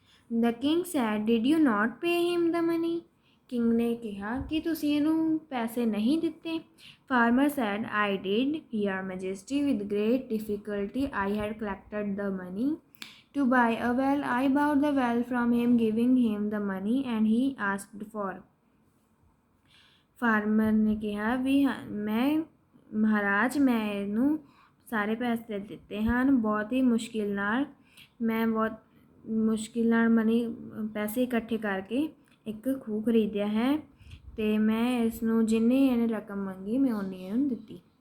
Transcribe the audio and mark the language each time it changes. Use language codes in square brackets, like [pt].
[en] The king said, did you not pay him the money. [pa] King ਨੇ ਕਿਹਾ ਕਿ ਤੁਸੀਂ ਇਹਨੂੰ ਪੈਸੇ ਨਹੀਂ ਦਿੱਤੇ। [en] Farmer said, I did, your majesty, with great difficulty I had collected the money. to buy a well. I bought the well from him, giving him the money and he asked for. [pa] Farmer ਨੇ ਕਿਹਾ ਵੀ ਮੈਂ ਮਹਾਰਾਜ ਮੈਂ ਇਹਨੂੰ ਸਾਰੇ ਪੈਸੇ ਦਿੱਤੇ ਹਨ, ਬਹੁਤ ਹੀ ਮੁਸ਼ਕਿਲ ਨਾਲ, ਮੈਂ ਬਹੁਤ ਮੁਸ਼ਕਿਲ ਨਾਲ ਪੈਸੇ ਇਕੱਠੇ ਕਰਕੇ ਇੱਕ ਖੂਹ ਖਰੀਦਿਆ ਹੈ ਅਤੇ ਮੈਂ ਇਸ ਨੂੰ ਜਿੰਨੀ ਇਹਨੇ ਰਕਮ ਮੰਗੀ ਮੈਂ ਉਨੀ ਇਹਨੂੰ ਦਿੱਤੀ।